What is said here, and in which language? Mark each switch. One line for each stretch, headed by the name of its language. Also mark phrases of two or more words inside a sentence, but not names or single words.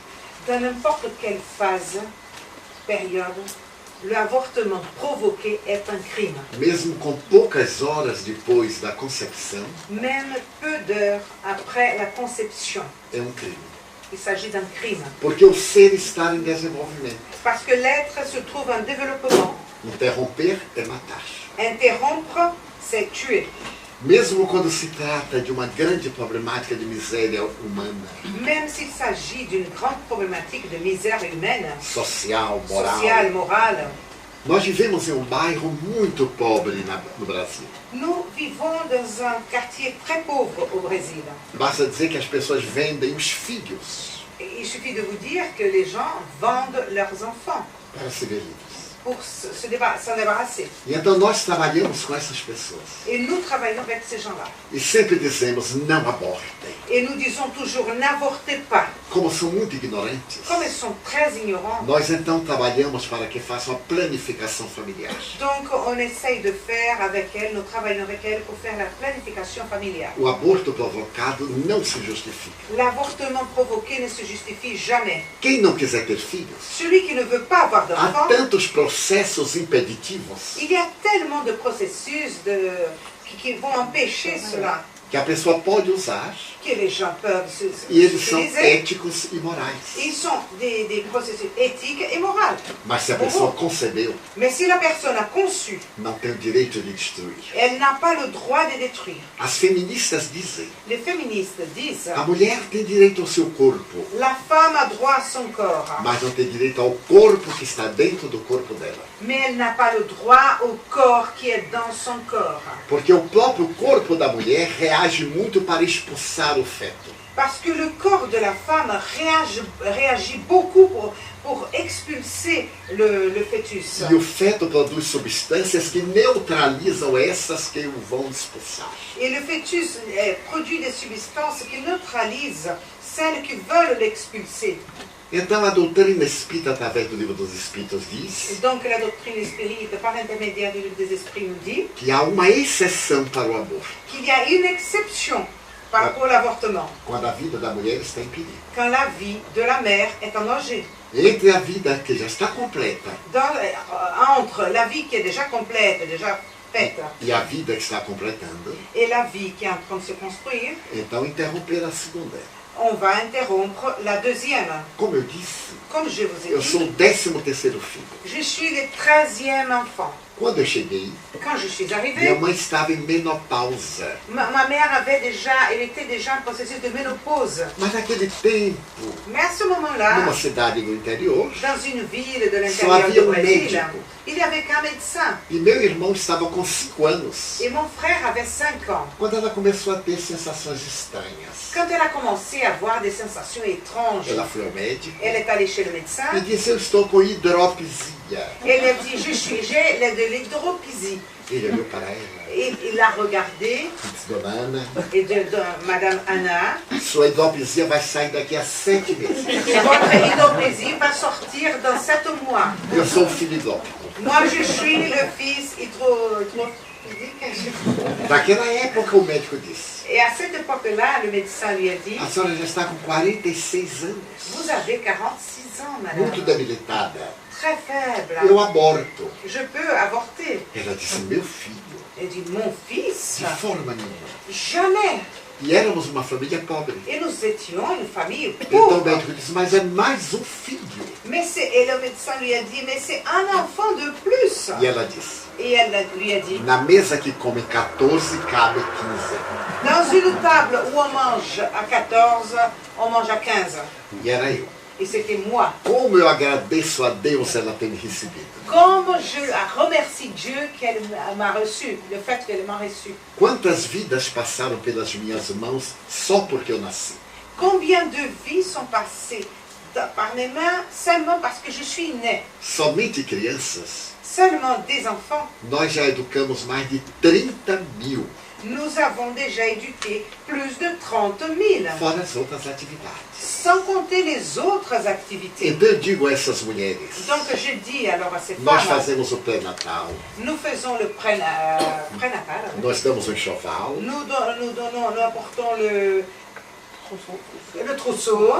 French: Dans n'importe quelle phase, période, l'avortement provoqué est un crime.
Portuguese: Mesmo com poucas horas depois da concepção,
French: Même peu d'heures après la conception,
Portuguese: é um crime.
French: il s'agit d'un crime.
Portuguese: Porque o ser está em desenvolvimento.
French: Parce que l'être se trouve en développement.
Portuguese: Interromper é matar.
French: Interrompre, c'est tuer.
Portuguese: Mesmo quando se trata de uma grande problemática de miséria humana,
French: Même s'il s'agit d'une grande problématique de misère humaine,
Portuguese: social, moral.
French: sociale, morale,
Portuguese: Nós vivemos em um bairro muito pobre no Brasil.
French: nous vivons dans un quartier très pauvre au Brésil.
Portuguese: Basta dizer que as pessoas vendem os filhos
French: Et il suffit de vous dire que les gens vendent leurs enfants
Portuguese: para se ver livres.
French: pour s'en débarrasser.
Portuguese: E então nós trabalhamos com essas pessoas.
French: Et nous travaillons avec ces gens-là.
Portuguese: E sempre dizemos, não abortem.
French: Et nous disons toujours, n'avortez pas.
Portuguese: Como são muito ignorantes,
French: Comme ils sont très ignorants,
Portuguese: nós então trabalhamos para que façam a planificação familiar.
French: donc on essaye de faire avec elles, nous travaillons avec elles pour faire la planification familiale.
Portuguese: O aborto provocado não se justifica.
French: L'avortement provoqué ne se justifie jamais.
Portuguese: Quem não quiser ter filhos,
French: Celui qui ne veut pas avoir
Portuguese: há
French: d'enfants,
Portuguese: tantos processos impeditivos
French: il y a tellement de processus qui vont empêcher cela.
Portuguese: que a pessoa pode usar
French: que les gens peuvent
Portuguese: e eles são
French: utiliser.
Portuguese: éticos e morais.
French: Ils sont des processus éthiques et moraux.
Portuguese: Mas se a pessoa concebeu,
French: Mais si la personne a conçu,
Portuguese: não tem o direito de destruir.
French: elle n'a pas le droit de détruire.
Portuguese: As feministas dizem
French: Les féministes disent
Portuguese: que a mulher tem direito ao seu corpo,
French: la femme a droit à son corps,
Portuguese: mas não tem direito ao corpo que está dentro do corpo dela.
French: mais elle n'a pas le droit au corps qui est dans son corps.
Portuguese: Porque o próprio corpo da mulher reage muito para expulsar o feto.
French: Parce que le corps de la femme réagit beaucoup pour expulser le fœtus.
Portuguese: E o feto produz substâncias que neutralizam essas que o vão expulsar.
French: Et le fœtus produit des substances qui neutralisent celles qui veulent l'expulser.
Portuguese: Então a doutrina espírita, através do livro dos Espíritos,
French: Et
Portuguese: diz
French: donc la doctrine spirite, par l'intermédiaire du livre des esprits, nous dit
Portuguese: que há uma exceção para o aborto,
French: qu'il y a une exception par rapport à l'avortement,
Portuguese: quando a vida da mulher está em perigo.
French: quand la vie de la mère est en danger.
Portuguese: Entre a vida que já está completa
French: Entre la vie qui est déjà complète, déjà faite,
Portuguese: e a vida que está completando,
French: et la vie qui est en train de se construire,
Portuguese: então interromper a segunda.
French: on va interrompre la deuxième.
Portuguese: Como eu disse,
French: Comme je vous ai
Portuguese: eu sou
French: dit,
Portuguese: o 13º filho.
French: je suis le 13e enfant.
Portuguese: Quando eu cheguei,
French: Quand je suis
Portuguese: minha
French: arrivée,
Portuguese: mãe estava em menopausa.
French: ma mère elle était déjà en processus de ménopause.
Portuguese: Mas naquele tempo,
French: Mais à ce moment-là,
Portuguese: numa cidade do interior,
French: dans une ville de
Portuguese: só
French: l'intérieur
Portuguese: havia
French: du Brésil,
Portuguese: médico.
French: il n'y avait qu'un médecin.
Portuguese: E meu irmão estava com 5 anos,
French: Et mon frère avait 5 ans.
Portuguese: quando ela começou a ter sensações estranhas.
French: Quand elle a commencé à avoir des sensations étranges,
Portuguese: Ela foi ao médico
French: elle est allée chez le médecin.
Portuguese: e disse, eu estou com hidropisia.
French: Elle a dit, j'ai de l'hydropisie.
Portuguese: Ele olhou para ela
French: Et il l'a regardée,
Portuguese: e disse, dona Ana,
French: et de Madame Anna,
Portuguese: sua hidropisia vai sair daqui a 7 meses.
French: votre hydropisie va sortir dans 7 mois.
Portuguese: Eu sou o filho hidrópico.
French: Moi, je suis le fils hydropisique.
Portuguese: Naquela época o médico disse,
French: Et à cette époque-là, le médecin lui a dit,
Portuguese: a senhora já está com 46 anos,
French: vous avez 46 ans,
Portuguese: muito
French: madame,
Portuguese: debilitada.
French: très faible.
Portuguese: Eu aborto.
French: Je peux avorter.
Portuguese: Ela disse, meu filho,
French: Elle dit, mon fils,
Portuguese: de forma nenhuma.
French: jamais.
Portuguese: E éramos uma família pobre.
French: Et nous étions une famille
Portuguese: Então o
French: pauvre.
Portuguese: médico disse, mas é mais um filho.
French: Et le médecin lui a dit, mais c'est un enfant de plus.
Portuguese: E ela disse,
French: Et elle lui a dit,
Portuguese: na mesa que come 14, cabe 15.
French: dans une table où on mange à 14, on mange à 15.
Portuguese: E era eu.
French: Et c'était moi.
Portuguese: Como eu agradeço a Deus ela ter me recebido.
French: Comme je remercie Dieu qu'elle m'a reçu, le fait qu'elle m'a reçu.
Portuguese: Quantas vidas passaram pelas minhas mãos só porque eu nasci?
French: Combien de vies sont passées par mes mains seulement parce que je suis née.
Portuguese: Somente crianças,
French: Seulement des enfants.
Portuguese: nós já educamos mais de 30 mil,
French: Nous avons déjà éduqué plus de 30 000,
Portuguese: fora as outras atividades.
French: sans compter les autres activités.
Portuguese: Então eu digo a essas mulheres,
French: Donc je dis alors à ces
Portuguese: nós
French: femmes,
Portuguese: fazemos o pré-natal,
French: nous faisons le prénatal,
Portuguese: nós damos um enxoval,
French: nous apportons le trousseau,